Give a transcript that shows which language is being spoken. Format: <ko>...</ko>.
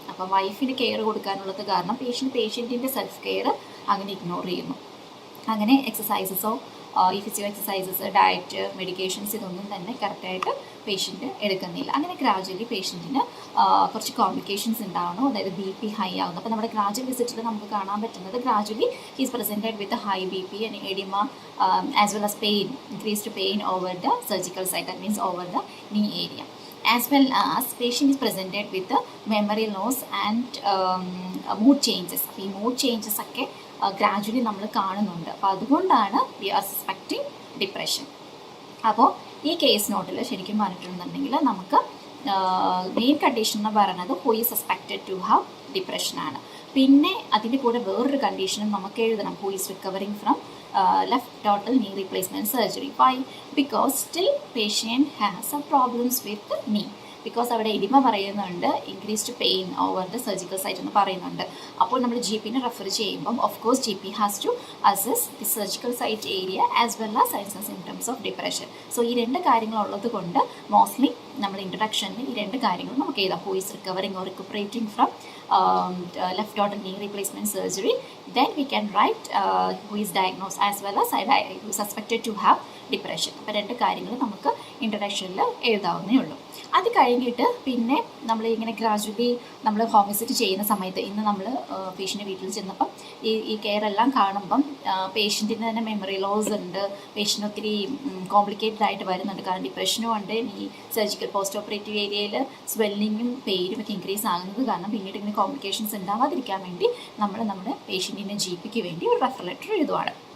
<ml>അപ്പോൾ വൈഫിന് കെയർ കൊടുക്കാനുള്ളത് കാരണം പേഷ്യൻറ്റിൻ്റെ സെൽഫ് കെയർ അങ്ങനെ ഇഗ്നോർ ചെയ്യുന്നു. അങ്ങനെ എക്സസൈസസോ ഈ ഫിസിയോ എക്സസൈസസ്, ഡയറ്റ്, മെഡിക്കേഷൻസ് ഇതൊന്നും തന്നെ കറക്റ്റായിട്ട് പേഷ്യൻറ്റ് എടുക്കുന്നില്ല. അങ്ങനെ ഗ്രാജുവലി പേഷ്യൻറ്റിന് കുറച്ച് കോംപ്ലിക്കേഷൻസ് ഉണ്ടാവണം. അതായത് BP ഹൈ ആവുന്നു. അപ്പോൾ നമ്മുടെ ഗ്രാജുവൽ വിസിറ്റിൽ നമുക്ക് കാണാൻ പറ്റുന്നത്</ml> <en>Gradually he's presented with high BP and edema as well as pain, increased pain over the surgical site, that means over the knee area. As well as patient is presented with memory loss and mood changes.</en> <ml>അപ്പോൾ ഈ mood changes ഒക്കെ gradually നമ്മൾ കാണുന്നുണ്ട്. അപ്പോൾ അതുകൊണ്ടാണ്</ml> <en>We are suspecting depression.</en> <ml>അപ്പോൾ ഈ case നോട്ടിൽ ശരിക്കും പറഞ്ഞിട്ടുണ്ടെന്നുണ്ടെങ്കിൽ നമുക്ക് മെയിൻ കണ്ടീഷൻ എന്ന് പറയുന്നത്</ml> <en>Who is suspected to have ഡിപ്രഷനാണ്.</en> <ml>പിന്നെ അതിൻ്റെ കൂടെ വേറൊരു കണ്ടീഷനും നമുക്ക് എഴുതണം,</ml> <en>Who is recovering from left total knee replacement surgery. Why? Because still patient has some problems with knee. Because</en> <ml>അവിടെ എഡിമ പറയുന്നുണ്ട്,</ml> <en>Increased pain over the surgical site എന്ന് പറയുന്നുണ്ട്.</en> <ml>അപ്പോൾ നമ്മൾ GPനെ റെഫർ ചെയ്യുമ്പം</ml> <en>Of course GP has to assess the surgical site area as well as signs and symptoms of depression.</en> <ml>So ഈ രണ്ട് കാര്യങ്ങളുള്ളത് കൊണ്ട് മോസ്റ്റ്ലി നമ്മൾ ഇൻട്രൊഡക്ഷനിൽ ഈ രണ്ട് കാര്യങ്ങൾ നമുക്ക് എഴുതാം.</ml> <en>Who is recovering or recuperating from left total knee replacement surgery. Then we can write who is diagnosed as well as suspected to have depression.</en> <ml>അപ്പോൾ രണ്ട് കാര്യങ്ങൾ നമുക്ക് ഇൻട്രൊഡക്ഷനിൽ എഴുതാവുന്നേ ഉള്ളൂ. അത് കഴിഞ്ഞിട്ട് പിന്നെ നമ്മൾ ഇങ്ങനെ ഗ്രാജുവലി നമ്മൾ ഹോം വിസിറ്റ് ചെയ്യുന്ന സമയത്ത് ഇന്ന് നമ്മൾ പേഷ്യൻ്റെ വീട്ടിൽ ചെന്നപ്പം ഈ കെയർ എല്ലാം കാണുമ്പം പേഷ്യൻറ്റിന് തന്നെ മെമ്മറി ലോസ് ഉണ്ട്. പേഷ്യൻ്റ് ഒത്തിരി കോംപ്ലിക്കേറ്റഡ് ആയിട്ട് വരുന്നുണ്ട്. കാരണം ഡിപ്രഷനും ഉണ്ട്, ഈ സർജിക്കൽ പോസ്റ്റ് ഓപ്പറേറ്റീവ് ഏരിയയിൽ സ്വെല്ലിങ്ങും പെയിനും ഒക്കെ ഇൻക്രീസ് ആകുന്നത് കാരണം പിന്നീട് ഇങ്ങനെ കോംപ്ലിക്കേഷൻസ് ഉണ്ടാവാതിരിക്കാൻ വേണ്ടി നമ്മൾ നമ്മുടെ പേഷ്യൻറ്റിൻ്റെ GPക്ക് വേണ്ടി ഒരു റെഫർ ലെറ്റർ എഴുതുവാണ്.</ml>